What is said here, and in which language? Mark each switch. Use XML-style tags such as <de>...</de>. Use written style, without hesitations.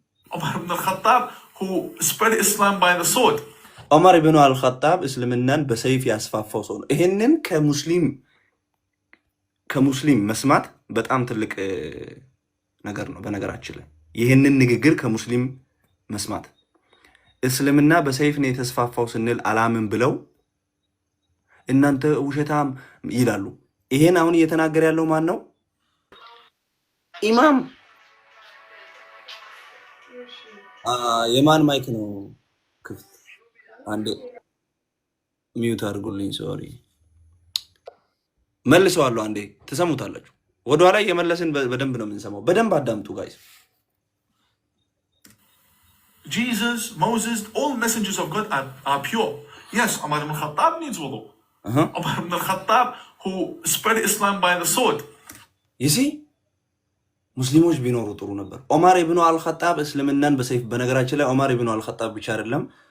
<en>Umar ibn al-Khattab, who spread Islam by the sword.</en> <am>ዑመር ኢብኑ አልኸጣብ እስልምናን በሰይፍ ያስፋፋው ሰው ነው። ይሄንን ከሙስሊም መስማት በጣም ትልቅ ነገር ነው። በነገራችን ላይ ይህንን ንግግር ከሙስሊም መስማት እስልምና በሰይፍ ነው የተስፋፋው ስንል አላምን ብለው እናንተ ውሸታም ይላሉ። ይሄን አሁን እየተናገረ ያለው ማን ነው? ኢማም። የማን ማይክ ነው ክፍት? አንዴ ሚዩት አድርጉልኝ። ሶሪ መልሰዋለሁ። አንዴ ትሰሙታላችሁ። ወደኋላ እየመለስን በደንብ ነው የምንሰማው። በደንብ አዳምጡ ጋይስ።</am> <en>Jesus, Moses, all messengers of God are pure. Yes, Umar ibn al-Khattab needs wudu. Umar ibn al-Khattab, who spread Islam by the sword. You see?</en> <am>ሙስሊሞች ቢኖሩ ጥሩ ነበር። ዑመር ኢብኑ አልኸጣብ እስልምናን በሰይፍ በነገራችን ላይ ዑመር ኢብኑ አልኸጣብ ብቻ አይደለም</am>